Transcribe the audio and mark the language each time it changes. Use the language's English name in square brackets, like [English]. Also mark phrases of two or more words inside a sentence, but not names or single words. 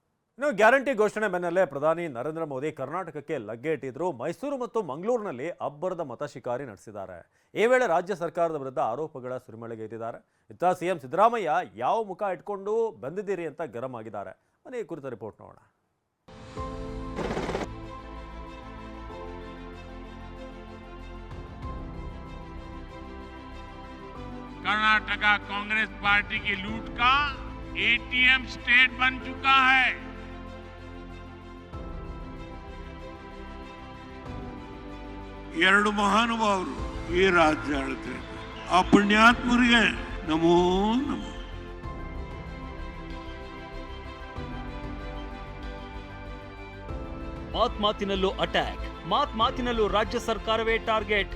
[Kannada] ಇನ್ನು ಗ್ಯಾರಂಟಿ ಘೋಷಣೆ ಬೆನ್ನಲ್ಲೇ ಪ್ರಧಾನಿ ನರೇಂದ್ರ ಮೋದಿ ಕರ್ನಾಟಕಕ್ಕೆ ಲಗ್ಗೆ ಇಟ್ಟಿದ್ರು. ಮೈಸೂರು ಮತ್ತು ಮಂಗಳೂರಿನಲ್ಲಿ ಅಬ್ಬರದ ಮತ ಶಿಕಾರಿ ನಡೆಸಿದ್ದಾರೆ. ಈ ವೇಳೆ ರಾಜ್ಯ ಸರ್ಕಾರದ ವಿರುದ್ಧ ಆರೋಪಗಳ ಸುರಿಮಳೆಗೈದಿದ್ದಾರೆ. ಇತ್ತ ಸಿಎಂ ಸಿದ್ದರಾಮಯ್ಯ ಯಾವ ಮುಖ ಇಟ್ಕೊಂಡು ಬಂದಿದ್ದೀರಿ ಅಂತ ಗರಂ ಆಗಿದ್ದಾರೆ. ಈ ಕುರಿತ ರಿಪೋರ್ಟ್ ನೋಡೋಣ. [Hindi] कर्नाटका कांग्रेस पार्टी की लूट का एटीएम स्टेट बन चुका है। [Kannada] ಎರಡು ಮಹಾನುಭಾವರು ಈ ರಾಜ್ಯ ಆಳ್ತಾರೆ. ಆ ಪುಣ್ಯಾತ್ಮರಿಗೆ ನಮೋ ನಮೋ. ಮಾತಿನಲ್ಲೂ ಅಟ್ಯಾಕ್, ಮಾತಿನಲ್ಲೂ ರಾಜ್ಯ ಸರ್ಕಾರವೇ ಟಾರ್ಗೆಟ್.